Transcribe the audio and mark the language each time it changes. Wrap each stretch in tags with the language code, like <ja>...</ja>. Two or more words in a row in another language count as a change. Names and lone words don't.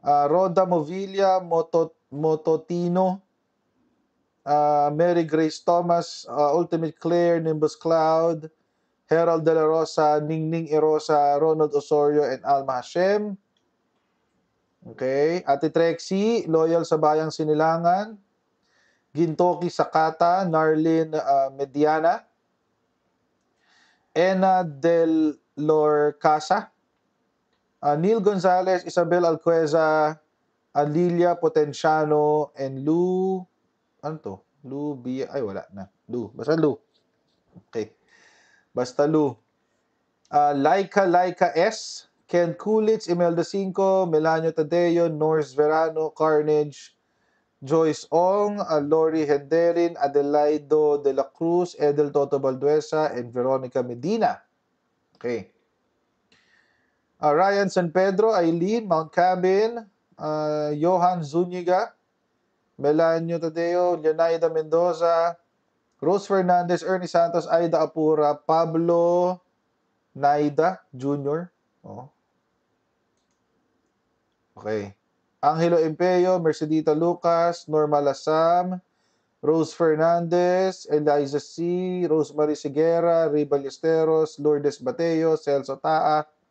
<tl>Rhoda Movilla, Mototino, Mary Grace Thomas, Ultimate Claire, Nimbus Cloud, Herald De La Rosa, Ningning Erosa, Ronald Osorio, and Alma Hashem. Okay. Ate Trexie, loyal sa Bayang Sinilangan. Gintoki Sakata, Narlin Mediana, Ena Del Lorcasa, Neil Gonzalez, Isabel Alcueza, Lilia Potenciano, and Lou, ano to? Lou Bia, ay wala na. Lou, basta Lou. Okay. Basta Lou. Laika S, Ken Coolidge, Imelda Cinco, Melanio Tadeo, Norris Verano, Carnage, Joyce Ong, Lori Henderin, Adelaido de la Cruz, Edel Toto Balduesa, and Veronica Medina. Okay. Ryan San Pedro, Eileen, Mount Cabin, Johan Zuniga, Melanio Tadeo, Leonaida Mendoza, Rose Fernandez, Ernie Santos, Aida Apura, Pablo Naida Jr. Oh. Okay. Angelo Empeyo, Mercedita Lucas, Norma Lasam, Rose Fernandez, Eliza C., Rosemary Seguera, Ray Ballesteros, Lourdes Bateo, Celso Taa,</tl>